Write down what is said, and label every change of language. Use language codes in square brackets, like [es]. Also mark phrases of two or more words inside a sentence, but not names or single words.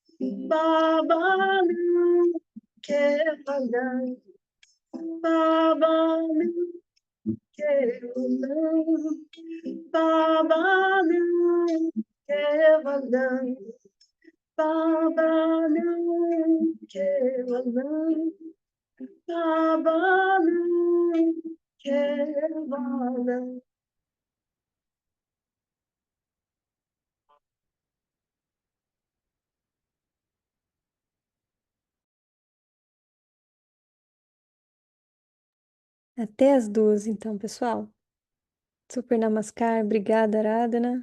[sa] Babanam Kevalam, Babanam Kevalam, Babanam Kevalam, Babanam Kevalam, Babanam Kevalam. [pt] Até as 2, então, pessoal. Super Namaskar, obrigada, Aradhana.